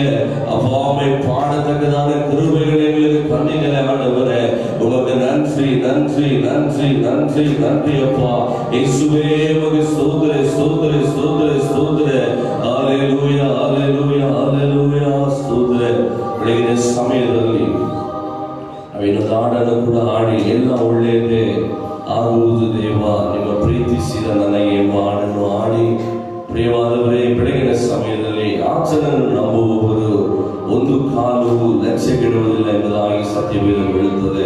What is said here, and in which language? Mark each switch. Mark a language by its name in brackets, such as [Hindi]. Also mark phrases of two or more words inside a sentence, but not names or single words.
[Tamil] அப்பாவை பாடத்தக்கதான கிருபைகளை எங்களுக்கு தந்தீங்களே ஆண்டவரே. உமக்கு நன்றி, நன்றி, நன்றி, நன்றி, நன்றி அப்பா. இயேசுவே உமக்கு ஸ்தோத்திர, ஸ்தோத்திர, ஸ்தோத்திர, ஸ்தோத்திர. ஹல்லேலூயா, ஹல்லேலூயா, ஹல்லேலூயா, ஸ்தோத்திர. [Kannada] ಸಮಯದಲ್ಲಿ ನಾವಿನ್ನು ಹಾಡನ್ನು ಕೂಡ ಹಾಡಿ ಎಲ್ಲ ಒಳ್ಳೆಯದೇ ಆಗುವುದು ದೇವ. ನಿಮ್ಮ ಪ್ರೀತಿಸಿದ ನನಗೆ ಎಂಬ ಹಾಡನ್ನು ಹಾಡಿ ಪ್ರಿಯವಾದವರೇ, ಬೆಳಗಿನ ಸಮಯದಲ್ಲಿ ಆತನನ್ನು ನಂಬುವವರು ಒಂದು ಕಾಲು ಲಕ್ಷ್ಯಕ್ಕಿಡುವುದಿಲ್ಲ ಎಂಬುದಾಗಿ ಸತ್ಯವೇದ ಹೇಳುತ್ತದೆ.